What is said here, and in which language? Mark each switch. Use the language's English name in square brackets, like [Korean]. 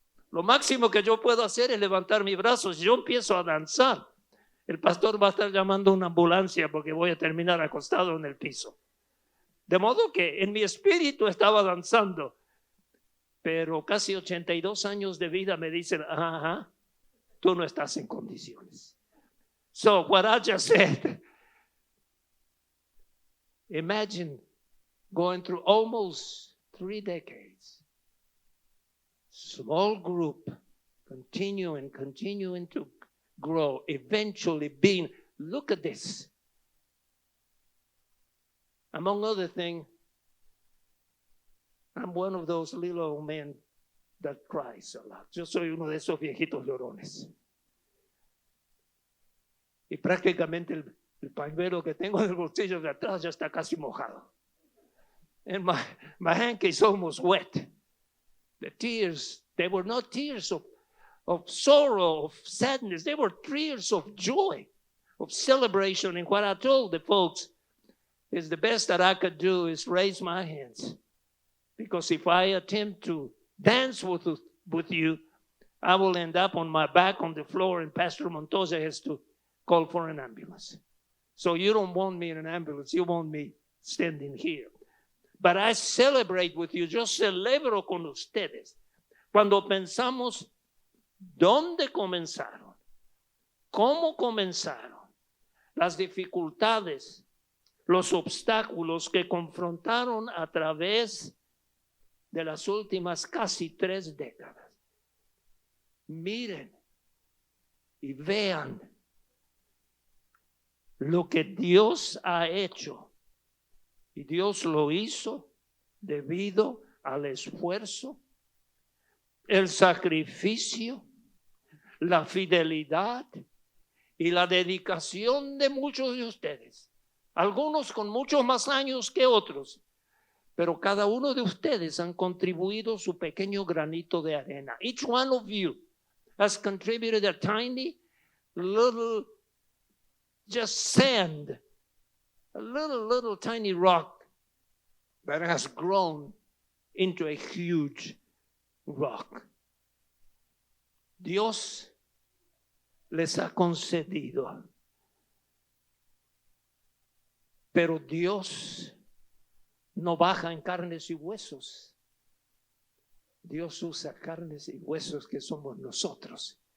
[Spanish] Lo máximo que yo puedo hacer es levantar mis brazos. Si yo empiezo a danzar, el pastor va a estar llamando a una ambulancia porque voy a terminar acostado en el piso. De modo que en mi espíritu estaba danzando, pero casi 82 años de vida me dicen, ajá, tú no estás en condiciones. [English] So what I just said, imagine going through almost 3 decades. Small group, continuing to grow, eventually being, look at this. Among other things, I'm one of those little old men that cries a lot. [Spanish] Yo soy uno de esos viejitos llorones. Y prácticamente el pañuelo que tengo en el bolsillo de atrás ya está casi mojado. [English] And my hanky is almost wet. The tears, they were not tears of sorrow, of sadness. They were tears of joy, of celebration. And what I told the folks is the best that I could do is raise my hands. Because if I attempt to dance with you, I will end up on my back on the floor and Pastor Montoya has to call for an ambulance. So you don't want me in an ambulance. You want me standing here. But I celebrate with you. [Spanish] Yo celebro con ustedes. Cuando pensamos dónde comenzaron, cómo comenzaron, las dificultades, los obstáculos que confrontaron a través de las últimas casi 3 décadas. Miren y vean lo que Dios ha hecho. Y Dios lo hizo debido al esfuerzo, el sacrificio, la fidelidad y la dedicación de muchos de ustedes. Algunos con muchos más años que otros, pero cada uno de ustedes han contribuido su pequeño granito de arena. [English] Each one of you has contributed a tiny little just sand, a little tiny rock that has grown into a huge rock. [Spanish] Dios les ha concedido, pero Dios no baja en carnes y huesos. Dios usa carnes y huesos que somos nosotros.